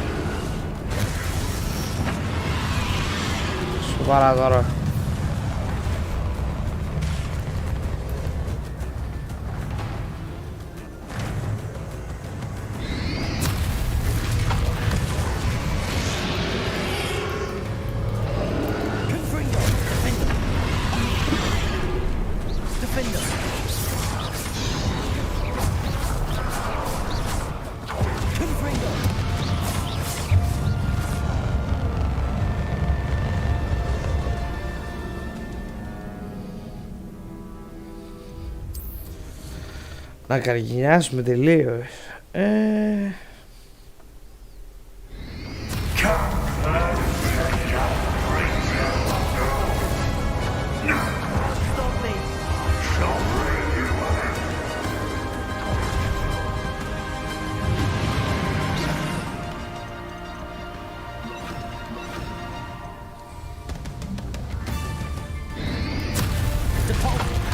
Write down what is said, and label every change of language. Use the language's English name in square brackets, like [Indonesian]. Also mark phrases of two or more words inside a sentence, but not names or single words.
[Greek] Σοβαρά τώρα. Confringo. Defender. Defender. Confringo. Να καργινιάσουμε τελείως. [English] Stop me. Depulso.